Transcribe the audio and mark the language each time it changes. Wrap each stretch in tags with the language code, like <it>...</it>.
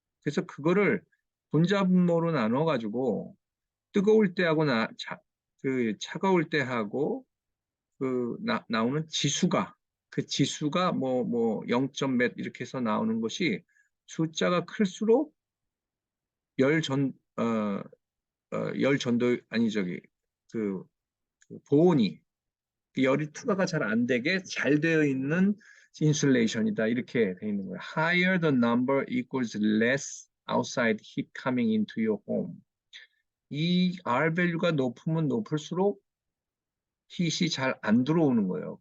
<ko>그래서 그거를 분자분모로 나눠가지고 뜨거울 때하고 차가울 때하고 나오는 지수가 그 지수가 뭐 0점 몇 이렇게 해서 나오는 것이 숫자가 클수록 열 전, 열 전도, 아니, 그, 보온이, 열이 투과가 잘 안 되게 잘 되어 있는 인슐레이션이다. 이렇게 되어 있는 거예요.</ko> <en>Higher the number equals less outside heat coming into your home.</en> <ko>이 R 밸류가 높으면 높을수록 hit이 잘 안 들어오는 거예요.</ko>